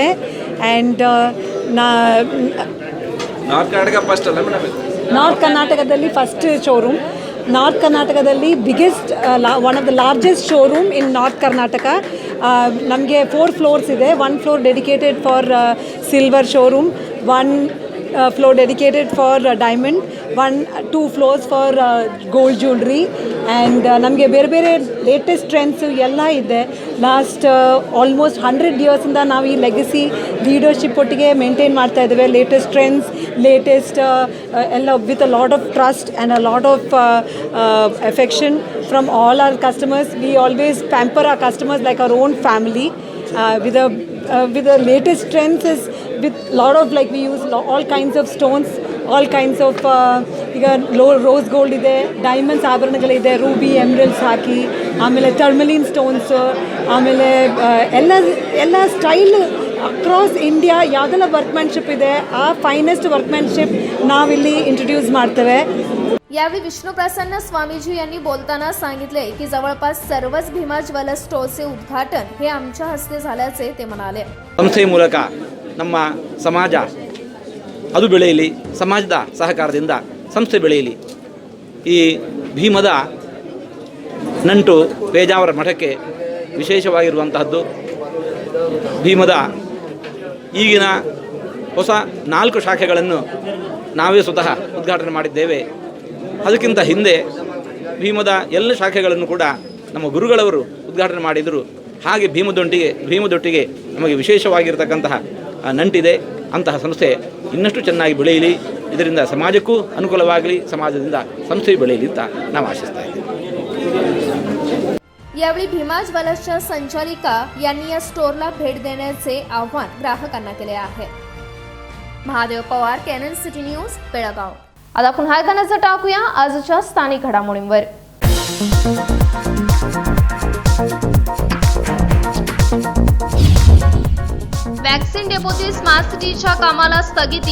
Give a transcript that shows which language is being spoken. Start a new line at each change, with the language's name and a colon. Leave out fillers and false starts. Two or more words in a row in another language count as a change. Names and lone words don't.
Kannada: ಆ್ಯಂಡ್ ನಾರ್ತ್ ಕರ್ನಾಟಕದಲ್ಲಿ
English: first showroom.
Kannada: ನಾರ್ತ್ ಕರ್ನಾಟಕದಲ್ಲಿ
English: biggest one of the largest showroom in North Karnataka.
Kannada: ನಮಗೆ 4 ಫ್ಲೋರ್ಸ್ ಇದೆ.
English: 1 floor dedicated for silver showroom, 1 floor dedicated for diamond, 2 floors for gold jewelry, and
Kannada: ನಮಗೆ ಬೇರೆ ಬೇರೆ
English: latest trends
Kannada: ಎಲ್ಲ ಇದೆ.
English: last almost 100
Kannada: ಇಯರ್ಸಿಂದ ನಾವು ಈ
English: legacy leadership
Kannada: ಒಟ್ಟಿಗೆ ಮೇಂಟೈನ್ ಮಾಡ್ತಾ ಇದ್ದೇವೆ.
English: latest trends, latest ಎಲ್ಲ with a lot of trust and a lot of ಟ್ರಸ್ಟ್ ಆ್ಯಂಡ್ ಅ ಲಾಟ್ ಆಫ್ affection from all our customers. We always pamper our customers like our own family. With the latest trends is with lot of, like, we use all kinds of stones, all kinds of
Kannada: ಈಗ
English: rose gold
Kannada: ಇದೆ, ಡೈಮಂಡ್ಸ್ ಆಭರಣಗಳಿದೆ,
English: ruby emeralds
Kannada: ಹಾಕಿ, ಆಮೇಲೆ
English: tourmaline stones,
Kannada: ಆಮೇಲೆ ಎಲ್ಲ
English: style across India
Kannada: ಯಾವುದೆಲ್ಲ ವರ್ಕ್ಮ್ಯಾನ್ಶಿಪ್ ಇದೆ ಆ
English: finest workmanship
Kannada: ನಾವಿಲ್ಲಿ ಇಂಟ್ರೊಡ್ಯೂಸ್ ಮಾಡ್ತೇವೆ.
Marathi: यावेळी विष्णुप्रसन्न स्वामीजी यांनी बोलताना सांगितले की जवळपास सर्वच भीमा ज्वेलर्स स्टोअरचे उद्घाटन हे आमच्या हस्ते झाल्याचे ते म्हणाले.
Kannada: ಸಂಸ್ಥೆಯ ಮೂಲಕ ನಮ್ಮ ಸಮಾಜ ಅದು ಬೆಳೆಯಲಿ, ಸಮಾಜದ ಸಹಕಾರದಿಂದ ಸಂಸ್ಥೆ ಬೆಳೆಯಲಿ. ಈ ಭೀಮದ ನಂಟು ಪೇಜಾವರ ಮಠಕ್ಕೆ ವಿಶೇಷವಾಗಿರುವಂತಹದ್ದು. ಭೀಮದ ಈಗಿನ ಹೊಸ 4 ಶಾಖೆಗಳನ್ನು ನಾವೇ ಸ್ವತಃ ಉದ್ಘಾಟನೆ ಮಾಡಿದ್ದೇವೆ. ಅದಕ್ಕಿಂತ ಹಿಂದೆ ಭೀಮದ ಎಲ್ಲ ಶಾಖೆಗಳನ್ನು ಕೂಡ ನಮ್ಮ ಗುರುಗಳವರು ಉದ್ಘಾಟನೆ ಮಾಡಿದರು. ಹಾಗೆ ಭೀಮದೊಟ್ಟಿಗೆ ನಮಗೆ ವಿಶೇಷವಾಗಿರ್ತಕ್ಕಂತಹ ನಂಟಿದೆ. ಅಂತಹ ಸಂಸ್ಥೆ ಇನ್ನಷ್ಟು ಚೆನ್ನಾಗಿ ಬೆಳೆಯಲಿ, ಇದರಿಂದ ಸಮಾಜಕ್ಕೂ ಅನುಕೂಲವಾಗಲಿ, ಸಮಾಜದಿಂದ ಸಂಸ್ಥೆ ಬೆಳೆಯಲಿ ಅಂತ ನಾವು ಆಶಿಸ್ತಾ ಇದ್ದೇವೆ.
Marathi: यावेळी भीमा ज्वेलर्सच्या संचालिका यांनी या स्टोअरला भेट देण्याचे आवाहन ग्राहकांना केले आहे. महादेव पवार, कॅनन सिटी न्यूज, बेळगाव. आता पुन्हा एकदा नजर टाकूया आजच्या स्थानिक घडामोडींवर. वॅक्सिन डेपोतील स्मार्ट सिटीच्या कामाला स्थगिती.